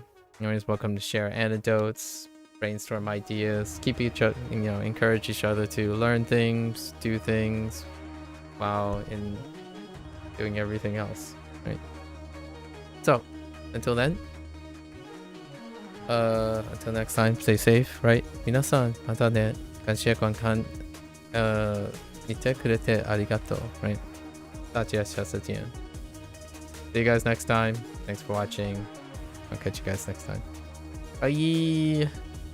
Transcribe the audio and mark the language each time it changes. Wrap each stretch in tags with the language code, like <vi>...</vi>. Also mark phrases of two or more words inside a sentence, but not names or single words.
<en>You're always welcome to share anecdotes, brainstorm ideas, keep each other, encourage each other to learn things, do things, while in doing everything else, right? So, until then, until next time, stay safe, right?</en> <ja>皆さん、またね。</ja> <zh>感謝观看，</zh> <ja>見てくれてありがとう、right?</ja> <zh>大家下次见。</zh> <en>See you guys next time. Thanks for watching. I'll catch you guys next time. Bye.</en>